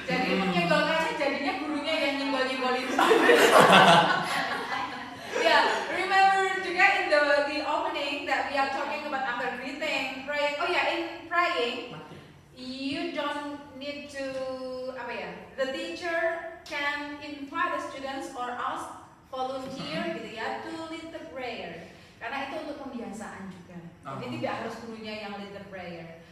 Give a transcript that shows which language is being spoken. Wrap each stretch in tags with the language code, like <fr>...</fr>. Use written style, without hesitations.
<id>Jadi menyenggolkannya jadinya gurunya yang nyenggol-nyenggolin.</id> <en>Yeah, remember</en> <id>juga</id> <en>in the opening that we are talking about after greeting, praying. Oh yeah, in praying, you don't need to the teacher can invite the students or ask volunteer</en> <id>gitu ya</id> <en>to lead the prayer.</en> <id>Karena itu untuk pembiasaan juga. Jadi tidak harus gurunya yang</id> <en>lead the prayer.</en>